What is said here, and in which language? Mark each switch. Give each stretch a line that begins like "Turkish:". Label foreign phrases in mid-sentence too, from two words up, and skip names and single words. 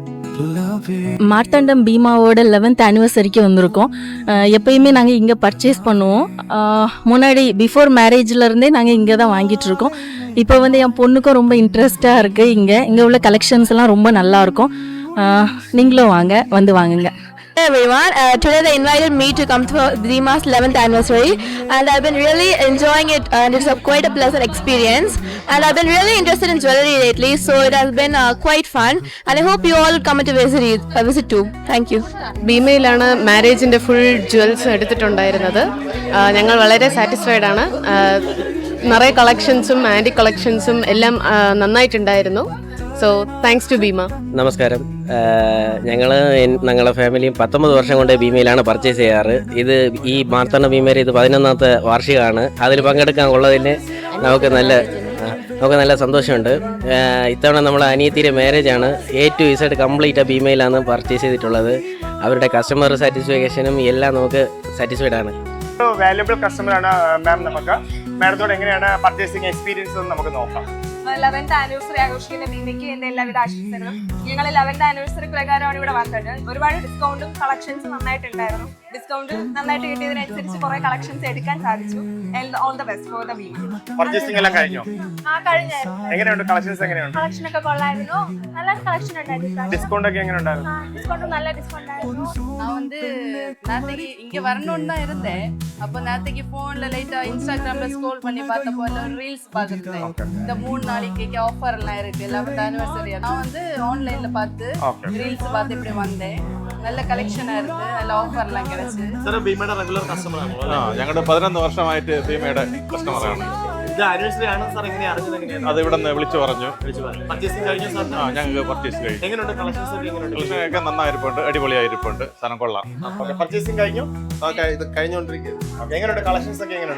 Tamil: மார்த்தாண்டம் பீமாவோட 11th ஆனிவர்சரிக்கு வந்திருக்கோம். எப்பயுமே நாங்கள் இங்கே பர்ச்சேஸ் பண்ணுவோம். முன்னாடி
English: before marriage
Tamil: நாங்கள் இங்கே தான் வாங்கிட்டு இருக்கோம். இப்போ வந்து என் பொண்ணுக்கும் ரொம்ப இன்ட்ரெஸ்டாக இருக்குது. இங்கே உள்ள கலெக்ஷன்ஸ்லாம் ரொம்ப நல்லாயிருக்கும். நீங்களும் வந்து வாங்குங்க.
English: Hey everyone, today they invited me to come to Beema's 11th anniversary and I've been really enjoying it and it's quite a pleasant experience and I've been really interested in jewelry lately, so it has been quite fun and I hope you all come to visit too. Thank you.
Malayalam: ഭീമയിലാണ് മാരേജിൻ്റെ ഫുൾ ജ്വൽസ് എടുത്തിട്ടുണ്ടായിരുന്നത്. ഞങ്ങൾ വളരെ സാറ്റിസ്ഫൈഡ് ആണ്. നിറയെ കളക്ഷൻസും ആൻറ്റി കളക്ഷൻസും എല്ലാം നന്നായിട്ടുണ്ടായിരുന്നു.
English: so thanks to Bheema.
Malayalam: നമസ്കാരം. ഞങ്ങളുടെ ഫാമിലിയും 19 വർഷം കൊണ്ട് ഭീമയിലാണ് പർച്ചേസ് ചെയ്യാറ്. ഈ മാർത്താണ്ഡ ഭീമയിൽ ഇത് 11ാമത്തെ വാർഷികമാണ്. അതിൽ പങ്കെടുക്കാൻ ഉള്ളതിന് നമുക്ക് നല്ല സന്തോഷമുണ്ട്. ഇത്തവണ നമ്മളെ അനിയത്തിയുടെ മാരേജാണ്.
English: A to Z complete
Malayalam: ഭീമയിലാണ് പർച്ചേസ് ചെയ്തിട്ടുള്ളത്. അവരുടെ
English: customer satisfaction
Malayalam: എല്ലാം നമുക്ക് സാറ്റിസ്ഫൈഡ് ആണ്.
English: valuable customer
Malayalam: മാം. നമുക്ക് മാഡത്തോട് എങ്ങനെയാണ്
English: purchasing experience
Malayalam: എന്ന് നമുക്ക് നോക്കാം. 11th ആനിവേഴ്സറി ആഘോഷിക്കുന്ന ഭീമയ്ക്ക് എന്റെ എല്ലാവിധ ആശംസകളും. ഞങ്ങൾ 11th ആനിവേഴ്സറി പ്രകാരമാണ് ഇവിടെ വന്നത്. ഒരുപാട് ഡിസ്കൗണ്ടും കളക്ഷൻസും നന്നായിട്ടുണ്ടായിരുന്നു. ഡിസ്കൗണ്ട് നന്നായിട്ട് കിട്ടിയതിനനുസരിച്ച് കുറെ കളക്ഷൻസ് എടുക്കാൻ സാധിച്ചു.
English: all the best for the Bheema.
Malayalam: പർച്ചേസിംഗ് എല്ലാം കഴിഞ്ഞോ? കഴിഞ്ഞായിരുന്നു. എങ്ങനെയുണ്ട് കളക്ഷൻസ്? എങ്ങനെയുണ്ട്? കളക്ഷൻ ഒക്കെ കൊള്ളായിരുന്നു. നല്ല കളക്ഷൻ ഉണ്ടായിരുന്നു. ഡിസ്കൗണ്ട് ഒക്കെ എങ്ങനെ ഉണ്ടായിരുന്നു? ഡിസ്കൗണ്ട് നല്ല ഡിസ്കൗണ്ട് ആയിരുന്നു.
Tamil: நான் நேற்றுக்கு இங்க வரணும்னு தான் இருந்தேன். அப்போ நேற்றுக்கு போன்ல லைட்டா இன்ஸ்டாகிராம்ல ஸ்க்ரோல் பண்ணி பார்த்தப்போ ஒரு ரீல்ஸ் பார்த்துருந்தேன். இந்த 3 நாளைக்கு ஆஃபர் எல்லாம் இருக்கு 11th ஆனிவர்சரி. நான் ஆன்லைன்ல பார்த்து ரீல்ஸ் பார்த்து இப்படி வந்தேன். நல்ல കളക്ഷനാ இருக்கு. நல்ல
Malayalam: ഓഫർ എല്ലാം
Tamil: கிடைச்சு.
Malayalam: സർ ഭീമയുടെ റെഗുലർ കസ്റ്റമർ ആണ്. ഞങ്ങളുടെ 11 വർഷമായിട്ട് ഭീമയുടെ കസ്റ്റമറാണ്. ഇത് ആനിവേഴ്സറി ആണ് സാർ. എങ്ങനെ അറിഞ്ഞത്? എങ്ങനെയാണ് അത് ഇവിടെ നിന്ന് വിളിച്ചു പറഞ്ഞു. പർച്ചേസിംഗ് കഴിഞ്ഞ സാർ? ഞങ്ങൾക്ക് പർച്ചേസ് കഴിഞ്ഞു. എങ്ങനെയുണ്ട് കളക്ഷൻസ്? കളക്ഷൻ ഒക്കെ നന്നായിരിപ്പുണ്ട്. അടിപൊളിയായിരിപ്പുണ്ട്. സാധനം കൊള്ളാം. പർച്ചേസിംഗ് കഴിഞ്ഞു? ഇത് കഴിഞ്ഞുകൊണ്ടിരിക്കുന്നു. എങ്ങനെയുണ്ട് കളക്ഷൻസ് ഒക്കെ? എങ്ങനെയുണ്ട്?